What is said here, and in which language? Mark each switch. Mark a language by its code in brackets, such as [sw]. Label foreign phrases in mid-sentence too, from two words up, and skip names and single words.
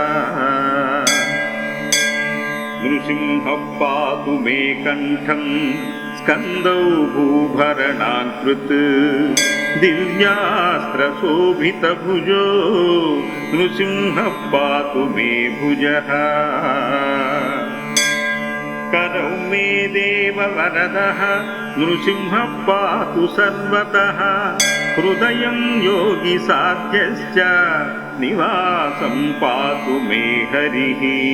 [sa] నృసింహః పాతు మే కంఠం స్కందౌ భూభరణాకృత్ దివ్యాస్త్రశోభితభుజో నృసింహః పాతు మే భుజః. करौ मे देववरदः नृसिंहः पातु सर्वतः हृदयं योगिसाध्यश्च निवासं पातु मे हरिः.